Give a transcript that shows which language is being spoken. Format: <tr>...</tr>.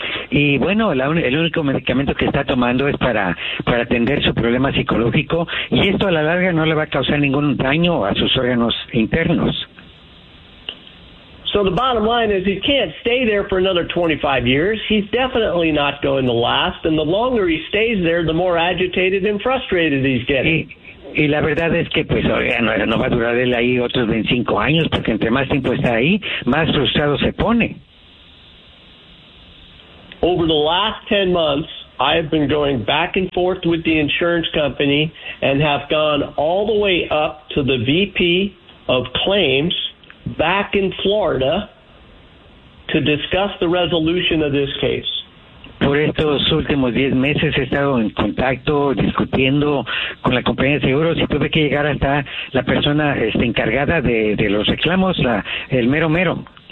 <es>Y bueno, el único medicamento que está tomando es para atender su problema psicológico, y esto a la larga no le va a causar ningún daño a sus órganos internos.</es> <en>So the bottom line is he can't stay there for another 25 years. He's definitely not going to last, and the longer he stays there, the more agitated and frustrated he's getting.</en> <es>Y la verdad es que pues no va a durar él ahí otros 25 años, porque entre más tiempo está ahí, más frustrado se pone.</es> <en>Over the last 10 months, I have been going back and forth with the insurance company and have gone all the way up to the VP of claims back in Florida to discuss the resolution of this case.</en> <es>Por estos últimos 10 meses he estado en contacto, discutiendo con la compañía de seguros y tuve que llegar hasta la persona encargada de los reclamos, el mero mero.</es>